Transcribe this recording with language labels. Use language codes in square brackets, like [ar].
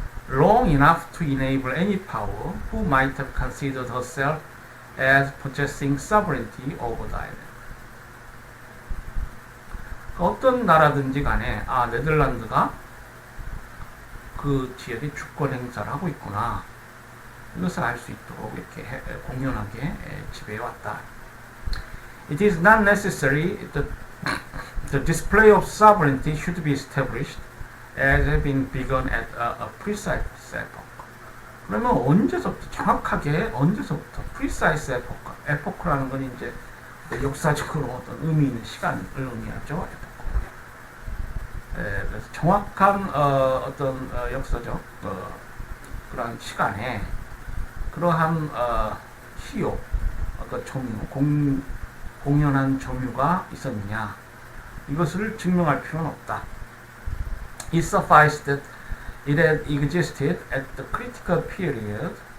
[en] Long enough to enable any power who might have considered herself as possessing sovereignty over the island. [ko] 어떤 나라든지 간에 네덜란드가 그 지역에 주권 행사를 하고 있구나. 이것을 알 수 있도록 이렇게 공연하게 지배해왔다. [en] It is not necessary that the display of sovereignty should be established as having begun at a precise epoch. [ko] 그러면 언제서부터 정확하게 언제서부터 precise epoch라는 건 이제 역사적으로 어떤 의미 있는 시간을 의미하죠. 그래서 정확한 어떤 역사적 그러한 시간에 그러한 시효, 어떤 점유, 공연한 점유가 있었느냐 이것을 증명할 필요는 없다. [en] It sufficed that it had existed at the critical period.